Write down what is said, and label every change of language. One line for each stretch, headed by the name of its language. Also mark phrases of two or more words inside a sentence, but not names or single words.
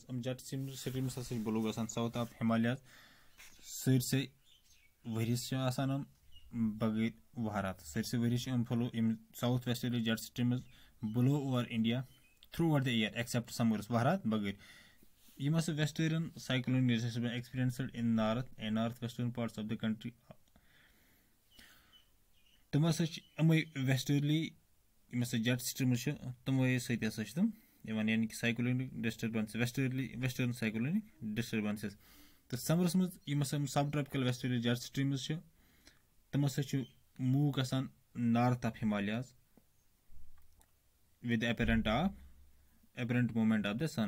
English: jet streams
Kashmiri: ہسا چھِ بلو گژھان
English: south of Himalayas.
Kashmiri: سٲرسٕے ؤریس چھِ آسان یِم بغٲر وہرات. سٲرسٕے ؤریس چھِ یِم فلو یِم
English: south westerly jet streams blow over India throughout the year except
Kashmiri: سمرس وہرات بغٲر.
English: یِم ہسا western cyclone experienced in north and north western parts of the country.
Kashmiri: تِم ہسا چھِ یِمے ویسٹرلی یِم ہسا
English: jet streams
Kashmiri: چھِ تِموٕے سۭتۍ ہسا چھِ تِم یِوان یعنی کہِ
English: cyclonic disturbance western cyclonic disturbances.
Kashmiri: تہٕ سمرس منٛز یِم ہسا
English: sub tropical westerly jet streams
Kashmiri: چھِ تِم ہسا چھِ موٗو گژھان
English: north of Himalayas with apparent movement of the sun.